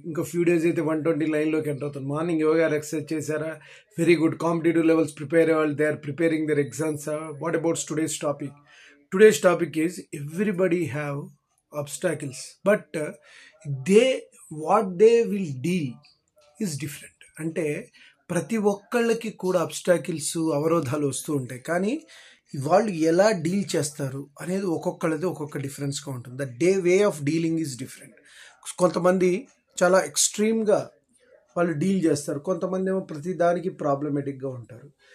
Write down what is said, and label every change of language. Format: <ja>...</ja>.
<te>ఇంకో few days అయితే 120 లైన్లోకి ఎంటర్ అవుతుంది. మార్నింగ్ యోగా ఎక్సర్సైజ్ చేశారా?</te> <en>Very good. Competitive levels prepare వాళ్ళు they are preparing their exams. What about today's topic? Today's topic is everybody have obstacles, but they what they will deal is different.</en> <te>అంటే ప్రతి ఒక్కళ్ళకి కూడా obstacles అవరోధాలు వస్తూ ఉంటాయి, కానీ వాళ్ళు ఎలా డీల్ చేస్తారు అనేది ఒక్కొక్కళ్ళది ఒక్కొక్క డిఫరెన్స్గా ఉంటుంది.</te> <en>The way of dealing is different.</en> <te>కొంతమంది చాలా ఎక్స్ట్రీమ్గా వాళ్ళు డీల్ చేస్తారు, కొంతమంది ఏమో ప్రతి దానికి ప్రాబ్లమేటిక్గా ఉంటారు.</te>